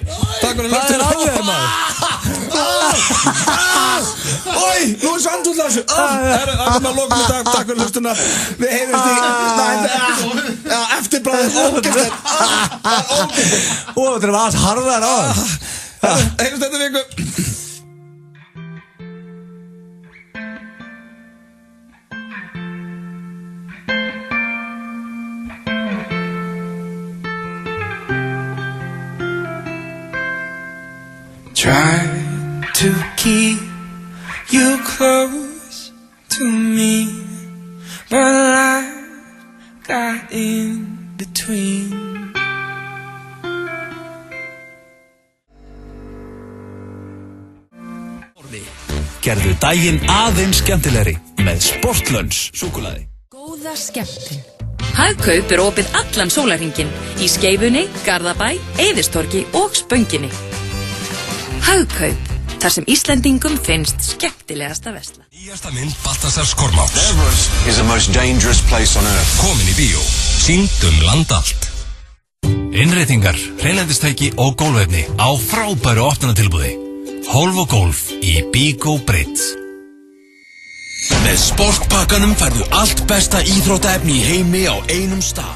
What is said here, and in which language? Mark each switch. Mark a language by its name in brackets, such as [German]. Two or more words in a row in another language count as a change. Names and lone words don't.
[Icelandic] Takk fyrir hlustunum. Ói, nú er sandúll á þessu. Það er að lokum í dag. Takk fyrir hlustunum. Við heyrjumst í eftirbræðið. Ógeðslegt. Það er alls harðar á það. Heyrjumst þetta viku. [English] Try to keep you close to me, but life got in between. [Icelandic] Gerðu daginn aðeins skemmtilegri með Sportlunch súkkulaði. Góða skemmtun. Hagkaup er opið allan sólarhringinn í Skeifunni, Garðabæ, Eiðistorgi og Spönginni. Hagkaup, þar sem Íslendingum finnst skemmtilegast að versla. Nýjasta mynd Baltasars Kormáks. [English] Everest is the most dangerous place on earth. [Icelandic] Komin í bíó. Sýnd land allt. Innréttingar, hreinlændistæki og gólfefni á frábæru opnunartilboði. Hólf og gólf í Bigo Bridge. Með sportpakkanum færðu allt besta íþróttaefni í heimi á einum stað.